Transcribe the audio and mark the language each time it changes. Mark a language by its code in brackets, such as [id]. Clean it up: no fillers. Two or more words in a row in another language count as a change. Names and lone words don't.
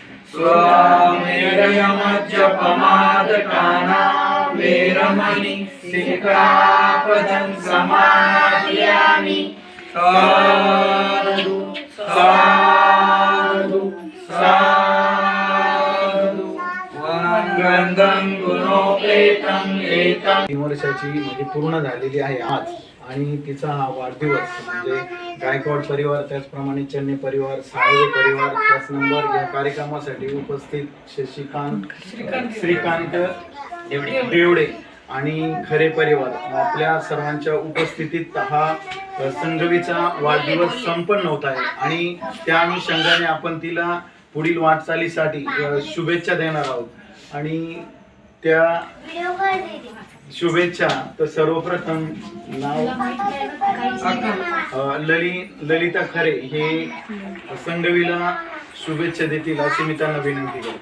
[pi] स्वमेधयमज्जपमादकाना वेरमणि सिक्खापदं समादियामि साधु साधु साधु वनगंधं गुणोपेतं एतं [mr] 3 वर्षाची म्हणजे पूर्ण झालेली आहे आज आणि तिचा हा वाढदिवस म्हणजे गायकवाड परिवार त्याचप्रमाणे चन्ने परिवार साळवे परिवार त्याच नंबर या कार्यक्रमासाठी उपस्थित श्रीकांत देवडे आणि खरे परिवार आपल्या सर्वांच्या उपस्थितीत हा संगवीचा वाढदिवस संपन्न होत आहे आणि त्या अनुषंगाने आपण तिला पुढील वाटचालीसाठी शुभेच्छा देणार आहोत आणि त्या शुभेच्छा तर सर्वप्रथम नाव ललिता खरे हे संगवीला शुभेच्छा देतील अशी मी त्यांना विनंती करतो.